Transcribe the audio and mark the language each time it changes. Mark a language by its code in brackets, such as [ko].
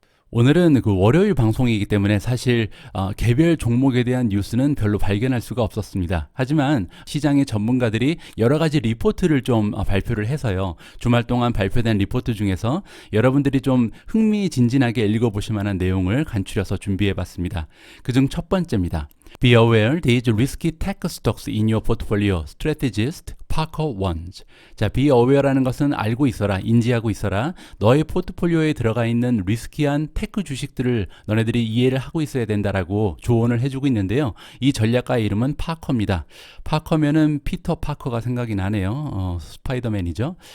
[ko] 오늘은 그 월요일 방송이기 때문에 사실 개별 종목에 대한 뉴스는 별로 발견할 수가 없었습니다. 하지만 시장의 전문가들이 여러 가지 리포트를 좀 발표를 해서요. 주말 동안 발표된 리포트 중에서 여러분들이 좀 흥미진진하게 읽어보실 만한 내용을 간추려서 준비해봤습니다. 그중 첫 번째입니다. [en] Be aware these risky tech stocks in your portfolio. Strategist Parker Wons. [ko] 자, be aware라는 것은 알고 있어라, 인지하고 있어라. 너의 포트폴리오에 들어가 있는 리스키한 테크 주식들을 너네들이 이해를 하고 있어야 된다라고 조언을 해주고 있는데요. 이 전략가의 이름은 파커입니다. 파커면은 피터 파커가 생각이 나네요. 스파이더맨이죠.